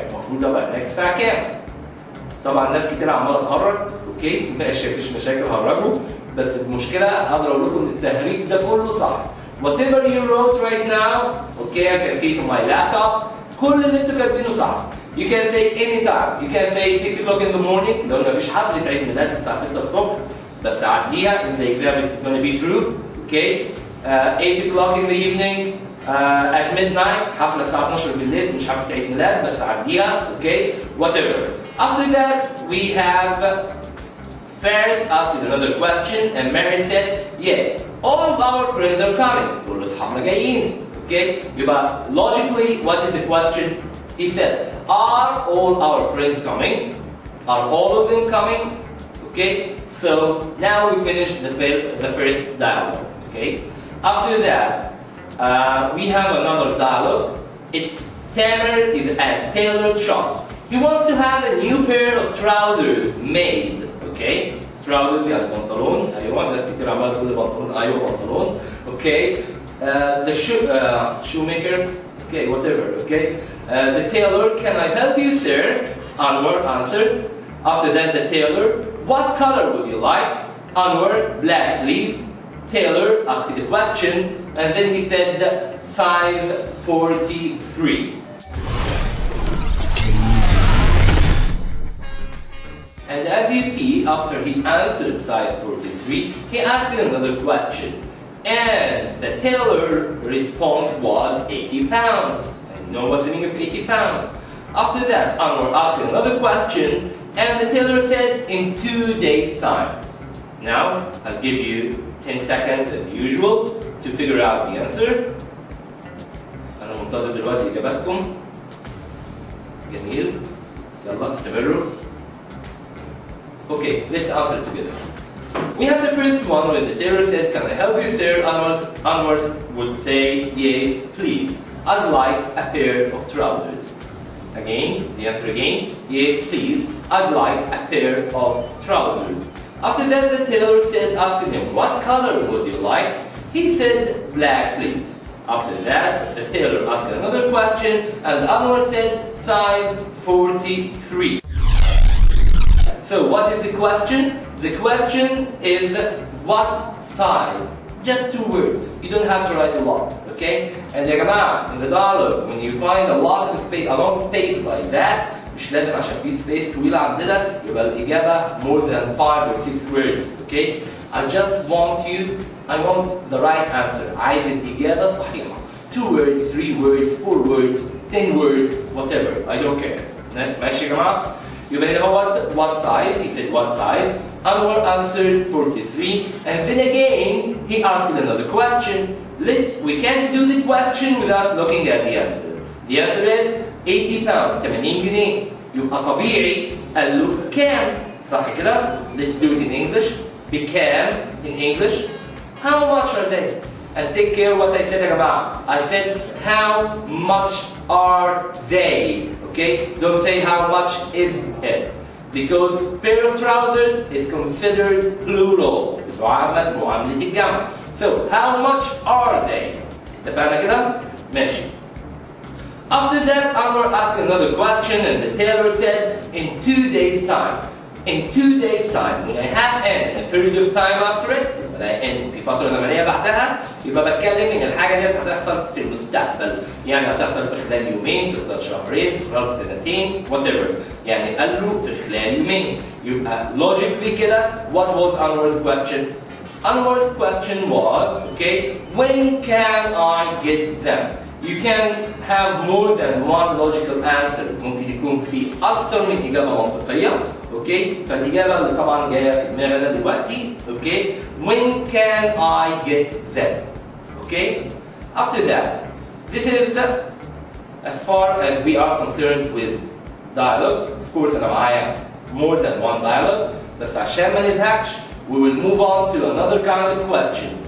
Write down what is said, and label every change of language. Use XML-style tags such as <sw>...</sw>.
<ar>المفروض ابقى هناك الساعة كام؟ طبعا ناس كتير عمالة تهرج، اوكي؟ مفيش مشاكل هرجوا، بس المشكلة اقدر اقول لكم ان التهريج ده كله صح.</ar> <en>Whatever you wrote right now, okay, I can see it on my laptop,</en> <ar>كل اللي انتوا كاتبينه صح.</ar> <en>You can say anytime. You can say 6 o'clock in the morning,</en> <ar>لو مفيش حد في عيد ميلاد الساعة 6 الصبح، بس عديها</ar> <en>in the exam it's going to be true, okay? 8 o'clock in the evening, at midnight,</en> <ar>حفلة الساعة 12 بالليل، مش حفلة عيد ميلاد بس عديها، okay?</ar> <en>Whatever. After that, we have Faris asked another question, and Mary said, yes, all of our friends are coming.</en> <ar>كل أصحابنا جايين, okay?</ar> <en>يبقى logically, what is the question? He said, are all our friends coming? Are all of them coming? Okay? So now we finish the first dialogue, okay? After that, we have another dialogue. It's Tamer is at tailor's shop. He wants to have a new pair of trousers made, okay?</en> <ar>Trousers يعني بنطلون، أيوة، ناس كتير عمالة تقول لي بنطلون، أيوة بنطلون، okay?</ar> <en>the shoemaker, okay, whatever, okay. The tailor, can I help you, sir? Anwar answered. After that, the tailor, what color would you like? Anwar, black, please. Tailor asked the question, and then he said, size 43. And as you see, after he answered size 43, he asked another question. And the tailor response was 80 pounds. And you know what's the meaning of 80 pounds. After that, Anwar asked another question, and the tailor said, in 2 days' time. Now, I'll give you 10 seconds as usual to figure out the answer.</en> <ar>أنا منتظر دلوقتي إجاباتكم. جميل. يلا استمروا.</ar> <en>Okay, let's answer together. We have the first one where the tailor said, can I help you, sir? Anwar would say, yes, please. I'd like a pair of trousers. Again, the answer again, yes, please. I'd like a pair of trousers. After that, the tailor said, asking him, what color would you like? He said, black, please. After that, the tailor asked another question, and Anwar said, size 43. So what is the question? The question is what size? Just 2 words. You don't have to write a lot, okay? And</en> <ar>يا جماعة,</ar> <en>in the dialogue, when you find a lot of space, a long space like that,</en> <ar>مش لازم عشان في space طويلة عندنا يبقى الإجابة</ar> <en>more than 5 or 6 words, okay? I want the right answer.</en> <ar>عايز الإجابة صحيحة.</ar> <en>2 words, 3 words, 4 words, 10 words, whatever. I don't care.</en> <ar>ماشي يا جماعة؟ يبقى هنا هو</ar> <en>what size? He said what size? Anwar answered 43, and then again he asked another question. We can't do the question without looking at the answer. The answer is 80 pounds, 80 جنيه.</en> <ar>يبقى طبيعي قال له كام؟ صح كده؟</ar> <en>Let's do it in English. بكام in English? How much are they? And take care what I said</en> <ar>يا جماعة.</ar> <en>I said how much are they? Okay? Don't say how much is it. Because pair of trousers is considered plural.</en> <ar>بتعامل معاملة الجمع. So how much are they? اتفقنا كده؟ ماشي.</ar> <en>After that, Anwar asked another question, and the tailor said, in 2 days' time. In 2 days' time, when I have n, a period of time after it,</en> <ar>n في فترة زمنية بعدها، يبقى بتكلم إن الحاجة دي هتحصل في المستقبل، يعني هتحصل في خلال يومين، في خلال شهرين، في خلال سنتين، whatever. يعني قال له في خلال يومين.</ar> <en>يبقى logically كده, what was Anwar's question? Anwar's question was, okay, when can I get them? You can have more than one logical answer.</en> <ar>ممكن يكون في أكثر من إجابة منطقية. Okay, فالإجابة اللي طبعا جاية في دماغنا دلوقتي.</ar> <en>Okay, when can I get them? Okay, after that, this is as far as we are concerned with dialogue. Of course,</en> <ar>أنا معايا</ar> <en>more than one dialogue.</en> <ar>بس عشان ما نزهقش,</ar> <en>we will move on to another kind of question.</en>